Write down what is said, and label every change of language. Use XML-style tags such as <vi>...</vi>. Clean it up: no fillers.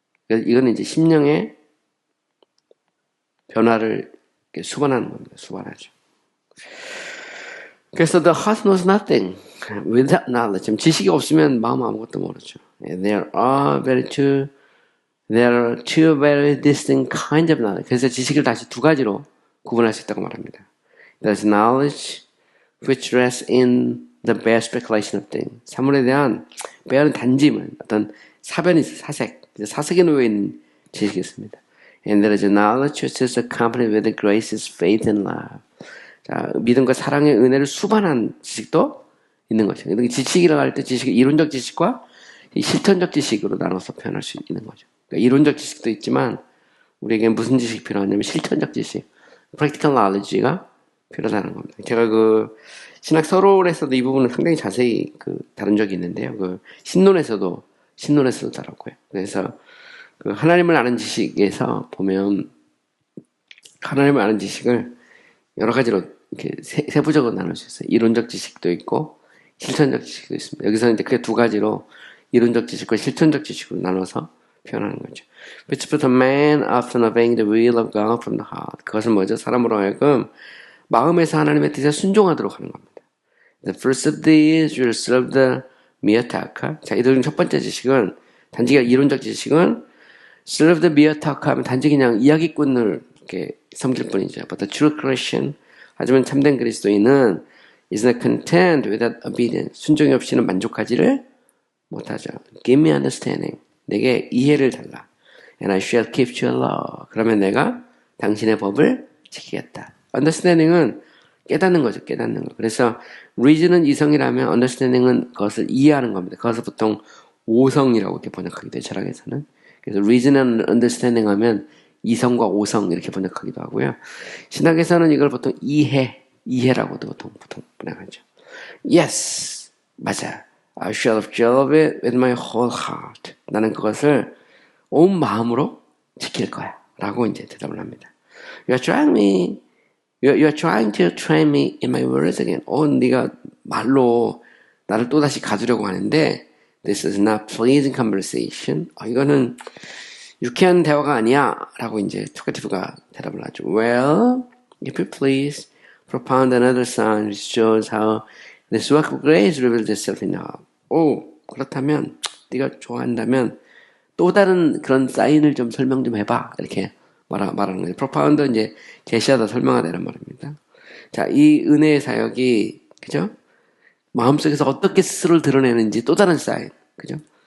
<ko>이거는 이제 심령의 변화를 수반하는 겁니다. 수반하죠.</ko> <en>그래서 the heart knows nothing without knowledge.</en> <ko>지식이 없으면 마음 아무것도 모르죠.</ko> <en>There are two very distinct kinds of knowledge.</en> <ko>그래서 지식을 다시 두 가지로 구분할 수 있다고 말합니다.</ko> <en>There's knowledge which rests in the bare speculation of things.</en> <ko>사물에 대한 bear은 단짐은 어떤 사변이 사색. 사색에 놓여 있는 지식이 있습니다.</ko> <en>And there is a knowledge which is accompanied with the graces, faith, and love.</en> <ko>자, 믿음과 사랑의 은혜를 수반한 지식도 있는 거죠. 지식이라고 할 때 지식이 이론적 지식과 실천적 지식으로 나눠서 표현할 수 있는 거죠. 그러니까 이론적 지식도 있지만 우리에게 무슨 지식이 필요하냐면 실천적 지식,</ko> <en>practical knowledge</en> <ko>가 필요하다는 겁니다. 제가 신학 서론에서도 이 부분을 상당히 자세히 다룬 적이 있는데요. 신론에서도 다뤘고요. 그래서 하나님을 아는 지식에서 보면 하나님을 아는 지식을 여러 가지로 이렇게 세부적으로 나눌 수 있어요. 이론적 지식도 있고 실천적 지식도 있습니다. 여기서 이제 크게 두 가지로 이론적 지식과 실천적 지식으로 나눠서 표현하는 거죠.</ko> <en>Which put a man often obeying the will of God from the heart.</en> <ko>그것은 뭐죠? 사람으로 하여금 마음에서 하나님의 뜻에 순종하도록 하는 겁니다.</ko> <en>The first of these will serve the mere talker.</en> <ko>자, 이들 중 첫 번째 지식은 단지 이론적 지식은</ko> <en>serve the mere talker</en> <ko>하면 단지 그냥 이야기꾼을 이렇게 섬길 뿐이죠.</ko> <en>But the true Christian,</en> <ko>하지만 참된 그리스도인은</ko> <en>is not content without obedience.</en> <ko>순종이 없이는 만족하지를 못하죠.</ko> <en>Give me understanding.</en> <ko>내게 이해를 달라.</ko> <en>And I shall keep your law.</en> <ko>그러면 내가 당신의 법을 지키겠다. Understanding은 깨닫는 거죠. 깨닫는 거. 그래서 reason은 이성이라면 understanding은 그것을 이해하는 겁니다. 그것을 보통 오성이라고 이렇게 번역하기도 해요. 철학에서는. 그래서</ko> <en>reason and understanding</en> <ko>하면 이성과 오성 이렇게 번역하기도 하고요. 신학에서는 이걸 보통 이해라고도 보통 번역하죠.</ko> <en>Yes,</en> <ko>맞아.</ko> <en>I shall observe it with my whole heart.</en> <ko>나는 그것을 온 마음으로 지킬 거야. 라고 이제 대답을 합니다.</ko> <en>You are trying to train me in my words again.</en> <ko>네가 말로 나를 또다시 가두려고 하는데</ko> <en>This is not pleasing conversation.</en> <ko>이거는 유쾌한 대화가 아니야. 라고 이제 토카티브가 대답을 하죠.</ko> <en>Well, if you please, propound another sign which shows how this work of grace reveals itself in our.</en> <ko>그렇다면, 네가 좋아한다면 또 다른 그런 사인을 좀 설명 좀 해봐. 이렇게 말하는 거예요. propound 이제 제시하다 설명하다 이런 말입니다. 자, 이 은혜의 사역이, 그죠? 마음속에서 어떻게 스스로를 드러내는지 또 다른 사인. 그죠?</ko>